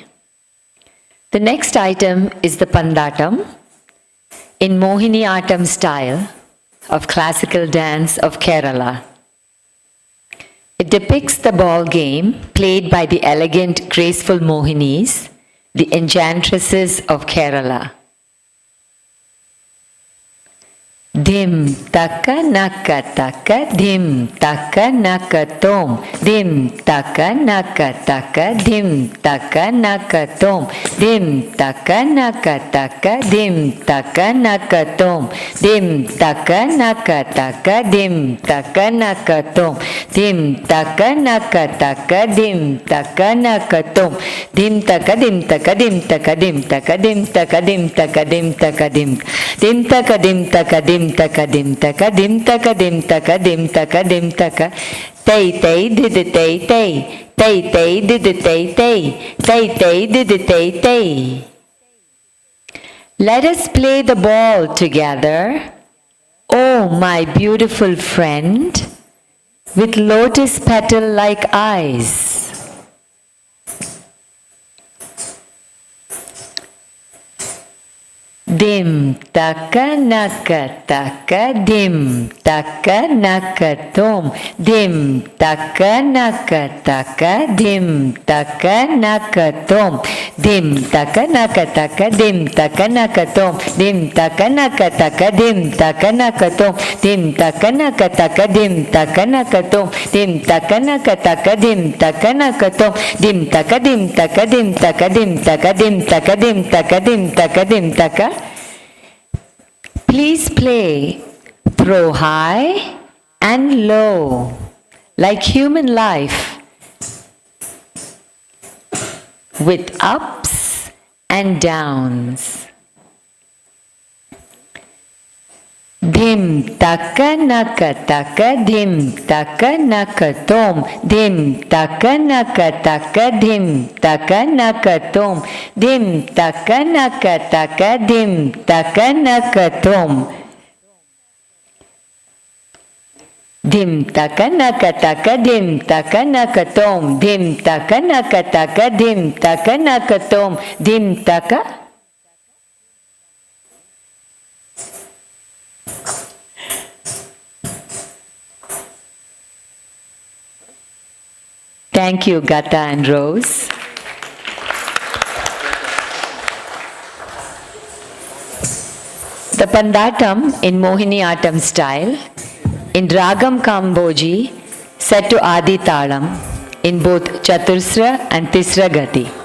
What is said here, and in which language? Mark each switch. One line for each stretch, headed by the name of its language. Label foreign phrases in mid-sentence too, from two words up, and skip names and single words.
English: The next item is the Pandatam in Mohiniyattam style of classical dance of Kerala. It depicts the ball game played by the elegant, graceful Mohinis, the enchantresses of Kerala. Dim taka naka taka dim taka naka tom dim taka naka taka dim taka naka tom dim taka naka taka dim taka naka tom dim taka naka taka dim taka naka tom dim taka naka taka dim taka naka tom dim taka dim taka dim taka dim taka dim taka dim taka dim taka dim dim taka dim taka dim taka dim taka dim taka dim taka dim taka dim taka tay tay did it tay tay tay tay did it tay tay tay tay did it tay tay. Let us play the ball together, oh my beautiful friend, with lotus petal like eyes. Dim taka naka taka dim taka naka tom dim taka naka taka dim taka naka tom dim taka naka taka dim taka naka tom dim taka naka taka dim taka naka tom dim taka naka taka dim taka naka tom dim taka naka taka dim taka naka tom dim taka dim taka dim taka dim taka dim taka dim taka dim taka dim taka. Please play throw high and low like human life with ups and downs. Dim taka naka taka dim taka naka tom dim taka naka taka dim taka naka tom dim taka naka taka dim taka naka tom dim taka naka taka dim taka naka tom dim taka naka taka dim taka naka tom dim taka. Thank you, Gata and Rose. The Pandatam in Mohiniyattam style, in Ragam Kamboji, set to Adi Talam, in both Chatursra and Tisra Gati.